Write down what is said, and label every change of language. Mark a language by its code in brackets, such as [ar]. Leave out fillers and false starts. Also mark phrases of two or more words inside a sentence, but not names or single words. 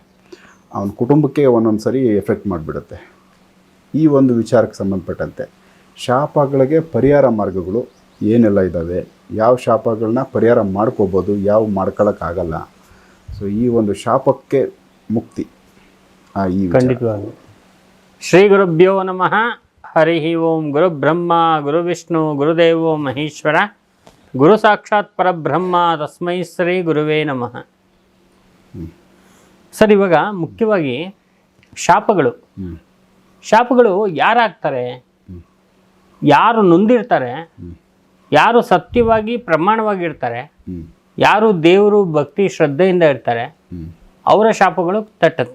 [kn] ಅವನ ಕುಟುಂಬಕ್ಕೆ ಒಂದೊಂದು ಸರಿ ಎಫೆಕ್ಟ್ ಮಾಡಿಬಿಡುತ್ತೆ. ಈ ಒಂದು ವಿಚಾರಕ್ಕೆ ಸಂಬಂಧಪಟ್ಟಂತೆ ಶಾಪಗಳಿಗೆ ಪರಿಹಾರ ಮಾರ್ಗಗಳು ಏನೆಲ್ಲ ಇದ್ದಾವೆ, ಯಾವ ಶಾಪಗಳನ್ನ ಪರಿಹಾರ ಮಾಡ್ಕೋಬೋದು, ಯಾವ ಮಾಡ್ಕೊಳ್ಳೋಕ್ಕಾಗಲ್ಲ. ಸೊ ಈ ಒಂದು ಶಾಪಕ್ಕೆ ಮುಕ್ತಿ ಈ ಖಂಡಿತವಾಗಿ. [sa] ಶ್ರೀ ಗುರುಭ್ಯೋ ನಮಃ. ಹರಿ ಓಂ. ಗುರು ಬ್ರಹ್ಮ, ಗುರು ವಿಷ್ಣು, ಗುರುದೇವೋ ಮಹೇಶ್ವರ, ಗುರು ಸಾಕ್ಷಾತ್ ಪರಬ್ರಹ್ಮ, ತಸ್ಮೈ ಶ್ರೀ ಗುರುವೇ ನಮಃ. [kn] ಸರ್, ಇವಾಗ ಮುಖ್ಯವಾಗಿ ಶಾಪಗಳು ಯಾರಾಗ್ತಾರೆ, ಯಾರು ನೊಂದಿರ್ತಾರೆ, ಯಾರು ಸತ್ಯವಾಗಿ ಪ್ರಮಾಣವಾಗಿರ್ತಾರೆ, ಯಾರು ದೇವರು ಭಕ್ತಿ ಶ್ರದ್ಧೆಯಿಂದ ಇರ್ತಾರೆ, ಅವರ ಶಾಪಗಳು ತಟ್ಟುತ್ತೆ.